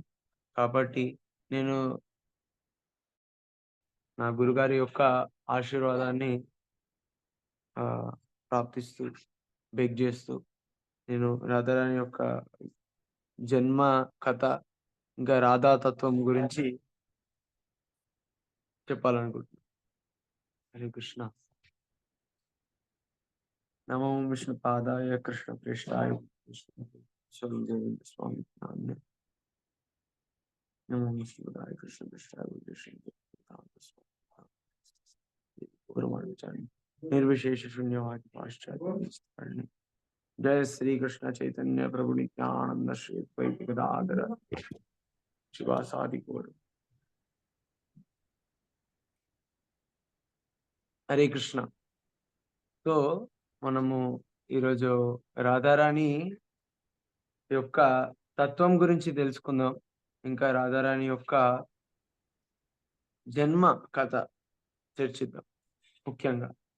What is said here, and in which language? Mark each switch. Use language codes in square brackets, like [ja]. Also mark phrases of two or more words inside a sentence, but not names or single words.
[te] కాబట్టి నేను నా గురుగారి యొక్క ఆశీర్వాదాన్ని ప్రార్థిస్తూ, బెగ్ చేస్తూ నేను రాధారాణి యొక్క జన్మ కథ, ఇంకా రాధా తత్వం గురించి చెప్పాలనుకుంటున్నాను. [sa] హరే కృష్ణ. నమో విష్ణుపాదాయ కృష్ణ ప్రేష్ఠాయ గోవింద స్వామి నామ్నే. నమో విష్ణుపాదాయ కృష్ణ ప్రేష్ఠాయ निर्विशेष शून्यवाद पाश्चात्य। जय श्री कृष्ण चैतन्य प्रभु नित्यानंद श्री द्वैत गदाधर शिवासादि गौर। హరే కృష్ణ. [te] సో మనము ఈరోజు రాధారాణి యొక్క తత్వం గురించి తెలుసుకుందాం. ఇంకా రాధారాణి యొక్క జన్మ కథ చర్చిద్దాం ముఖ్యంగా.